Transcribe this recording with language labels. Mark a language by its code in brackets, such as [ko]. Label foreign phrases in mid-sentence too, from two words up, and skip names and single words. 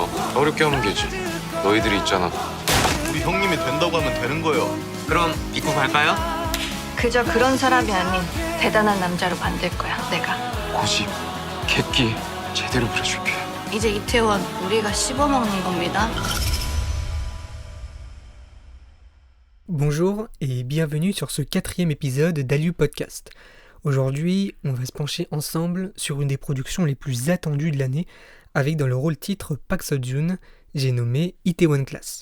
[ko] 어렵게 하면 되지. 너희들이 있잖아. 우리 형님이 된다고 하면 되는 거예요. 그럼 입고 갈까요? 그저 그런 사람이 아닌 대단한 남자로 만들 거야, 내가. 고집, 객기 제대로 부려줄게. 이제 이태원 우리가 씹어먹는 겁니다. [fr] Bonjour et bienvenue sur ce 4e épisode d'Aliu Podcast. Aujourd'hui, on va se pencher ensemble sur une des productions les plus attendues de l'année, avec dans le rôle titre Park Seo-joon, j'ai nommé Itaewon Class.